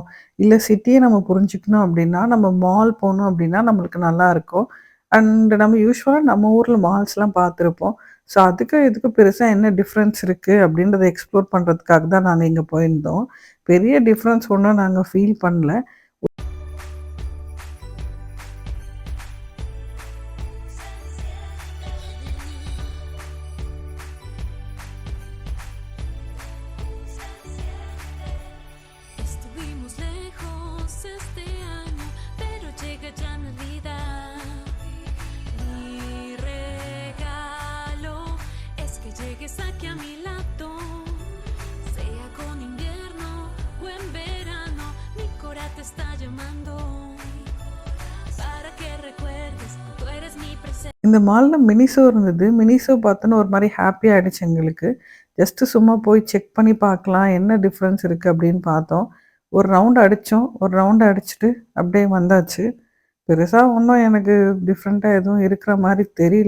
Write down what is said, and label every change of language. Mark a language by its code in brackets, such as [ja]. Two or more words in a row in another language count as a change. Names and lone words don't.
[ta] இல்ல சிட்டிய நம்ம புரிஞ்சுக்கணும் அப்டின்னா, நம்ம மால் போனோம் அப்டின்னா நம்மளுக்கு நல்லாருக்கும். அண்ட் நம்ம யூசுவலா நம்ம ஊர்ல மால்ஸ்லாம் பார்த்துருப்போம். ஸோ அதுக்கும் இதுக்கும் பெருசா என்ன டிஃப்ரென்ஸ் இருக்கு அப்டின்றத எக்ஸ்ப்ளோர் பண்றதுக்காக தான் நாங்க இங்க போயிருந்தோம். பெரிய டிஃப்ரென்ஸ் ஒண்ணும் நாங்க ஃபீல் பண்ணல. [es] Estuvimos lejos este año, pero llega ya Navidad. Mi regalo es que llegues aquí a mi lado, sea con invierno o en verano, mi cora te está llamando, para que recuerdes, tú eres mi presente. [ta] இந்த மால்ல மினிசோ இருந்தது. மினிசோ பார்த்தோன்னே ஒரு மாரி ஹாப்பி ஆயிடுச்சு எங்களுக்கு. ஜஸ்ட் சும்மா போய் செக் பண்ணி பார்க்கலாம். என்ன டிஃப்ரென்ஸ் இருக்கு அப்படின்னு பார்த்தோம். ஒரு ரவுண்ட் அடிச்சோம். ஒரு ரவுண்ட் அடிச்சுட்டு அப்படியே வந்தாச்சு. பெருசா ஒண்ணும் எனக்கு டிஃப்ரெண்ட்டா எதுவும் இருக்கிற மாரி தெரியல.